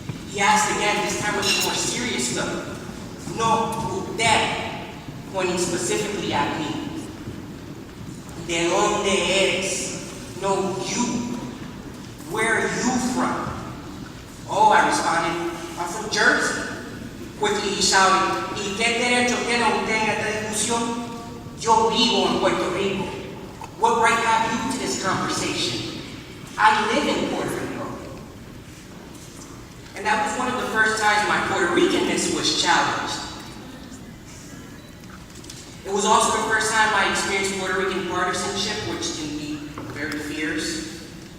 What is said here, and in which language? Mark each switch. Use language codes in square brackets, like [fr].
[en] He asked again, this time with a more serious look. [es] No, usted, [en] pointing specifically at me. [es] ¿De dónde eres? [en] No, you. Where are you from? Oh, I responded, I'm from Jersey. Quickly he shouted, [es] ¿Y qué derecho tiene usted en esta discusión? Yo vivo en Puerto Rico. [en] What right have you to this conversation? I live in Puerto Rico. And that was one of the first times my Puerto Ricanness was challenged. It was also the first time I experienced Puerto Rican partisanship, which can be very fierce.